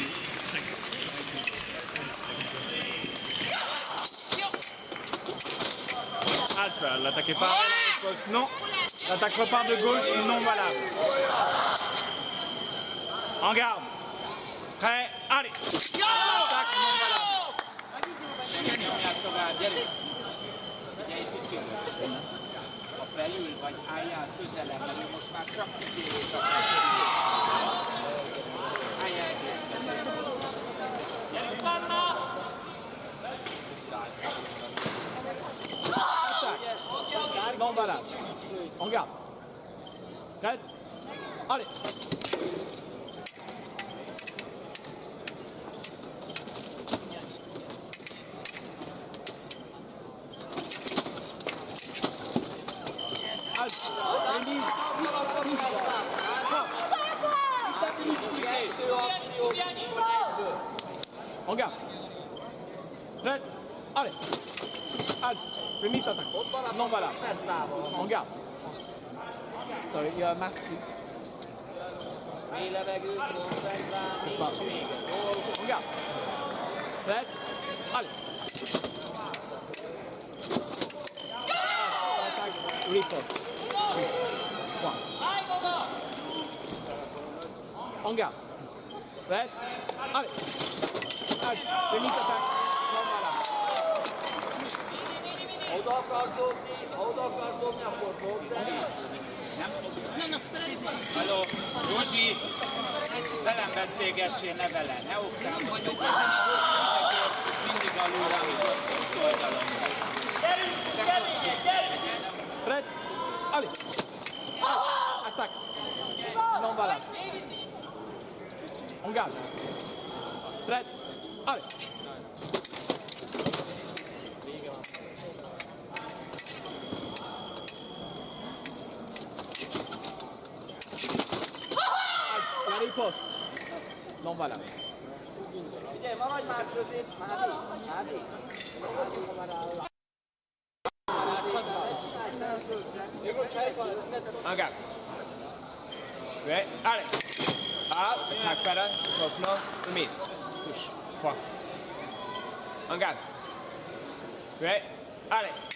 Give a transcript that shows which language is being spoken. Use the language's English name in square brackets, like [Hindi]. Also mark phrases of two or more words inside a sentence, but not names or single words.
[French] Halte, l'attaque est parée, non. L'attaque repart de gauche, non valable. En garde. Prêt, allez. L'attaque non valable. [Hungarian] Belül vagy álljál közelebb, mert most már csak kitérés akar. Álljál egész közelebb. Gyerünk, Anna! [French] Attaque. Non valable. On garde. Prête. Allez. Remise. Touche. On garde. Prête. Allez. Halt. Remise attaque. Non valable. On garde. [English] Sorry, your mask, please. [Hungarian] Mély levegőt, koncentrálni. [French] On garde. Prête. Allez. Attaque. Riposte. Point. En garde. Prête. Allez. Allez. Remise attaque. Non, voilà. [Hungarian] Oda akarsz dobni, akkor fogd. Halló, Zsuzsi, velem beszélgessél, ne vele, ne oktál. Mindig alul, amit azt oldalon. [French] Prête. Allez. Attaque. Non, voilà. On garde. Prête. Allez. La riposte. Non, voilà. [Hungarian] Figyelj, maradj már közép, Mádi. [French] En garde. Ouais, allez. Ah, attaque par là, continue, remise. Touche. 3. En garde. Ouais, allez.